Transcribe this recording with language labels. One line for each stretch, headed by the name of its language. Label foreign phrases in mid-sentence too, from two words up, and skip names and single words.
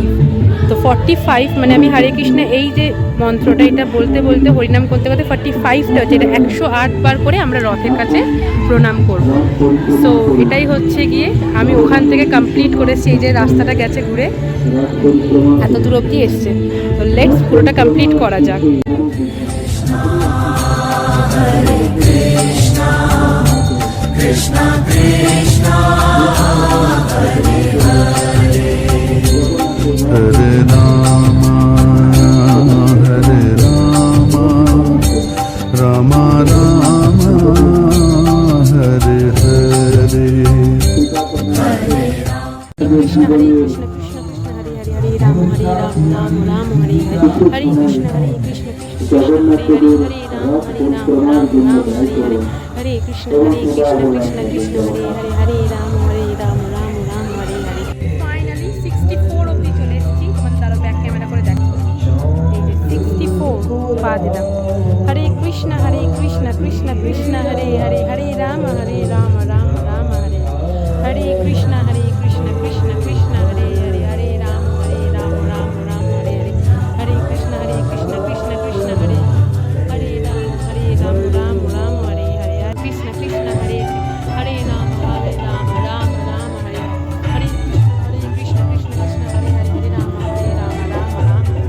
Bangla: তো 45 মানে আমি হরে কৃষ্ণ এই যে মন্ত্রটা এটা বলতে বলতে হরিনাম করতে করতে 45টা হচ্ছে, এটা 108 বার করে আমরা রথের কাছে প্রণাম করব। সো এটাই হচ্ছে গিয়ে আমি ওখান থেকে কমপ্লিট করেছি। এই যে রাস্তাটা গেছে ঘুরে এত দূর অবধি এসছে, তো লেটস পুরোটা কমপ্লিট করা যাক।
Sanskrit: Krishna Krishna Hare Hare Hare Rama Hare Rama Rama Rama Hare Hare Krishna Hare Krishna Krishna Krishna Hare Hare Hare Rama Hare Rama Rama Rama Hare Hare Hare Krishna Hare Krishna Krishna Krishna Hare Hare Hare Rama Hare Rama Rama Rama Hare Hare Hare Krishna Krishna Krishna Hare Hare Hare Rama Hare Rama Rama Rama Hare Hare।
Bangla: ফাইনালি 64 অবধি চলে এসেছি, তোমাদের তারা
English: back camera
Bangla: করে দেখো। এই যে 64 পা দিলাম।
Sanskrit: হরে কৃষ্ণ কৃষ্ণ কৃষ্ণ হরে হরে হরে রাম রাম রাম হরে হরে কৃষ্ণ কৃষ্ণ কৃষ্ণ হরে হরে হরে রাম রাম রাম হরে হরে হরে কৃষ্ণ কৃষ্ণ কৃষ্ণ হরে হরে রাম রাম রাম হরে হরে কৃষ্ণ কৃষ্ণ হরে হরে রাম রাম রাম হরে হরে কৃষ্ণ কৃষ্ণ হরে হরে রাম রাম